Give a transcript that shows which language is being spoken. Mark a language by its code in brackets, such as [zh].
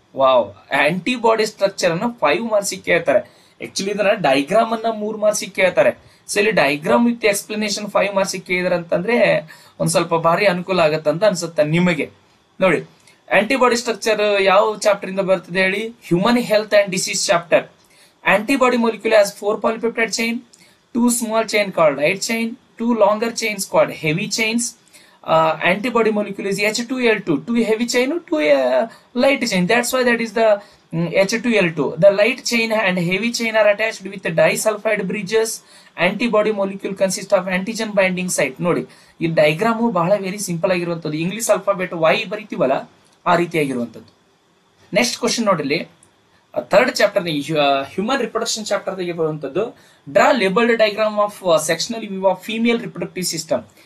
[kn] Wow, antibody structure ಅನ್ನು 5 marks ಕೇಳ್ತಾರೆ. Actually ಇದನ್ನ ಡೈಗ್ರಾಮ್ ಅನ್ನ 3 marks ಕೇಳ್ತಾರೆ. ಸೊ ಇಲ್ಲಿ ಡೈಗ್ರಾಮ್ ವಿತ್ ಎಕ್ಸ್ಪ್ಲನೇಷನ್ 5 marks ಕೇಳಿದ್ರೆ ಅಂತಂದ್ರೆ ಒಂದ್ ಸ್ವಲ್ಪ ಭಾರಿ ಅನುಕೂಲ ಆಗತ್ತಂತ ಅನ್ಸುತ್ತೆ ನಿಮಗೆ. ನೋಡಿ, ಆಂಟಿಬಾಡಿ ಸ್ಟ್ರಕ್ಚರ್ ಯಾವ ಚಾಪ್ಟರ್ ಇಂದ ಬರ್ತದೆ ಹೇಳಿ, human health and disease chapter. [en] Antibody molecule has 4 polypeptide chain, 2 small chain called light chain, 2 longer chains called heavy chains. Antibody molecule is H2L2, 2 heavy chain, 2 light chain. That's why that is the H2L2. The light chain and heavy chain are attached with disulfide bridges. Antibody molecule consists of antigen binding site. [kn] ನೋಡಿ, ಈ diagram ಬಹಳ very simple ಆಗಿರುವಂತದ್ದು. English alphabet Y ಬರೀತೀವಲ್ಲ ಆ ರೀತಿಯಾಗಿರುವಂತದ್ದು. Next question ನೋಡ್ರಿ, third chapter human reproduction chapter ಬರುವಂತದ್ದು. [en] Draw labelled diagram of sectional view of female reproductive system.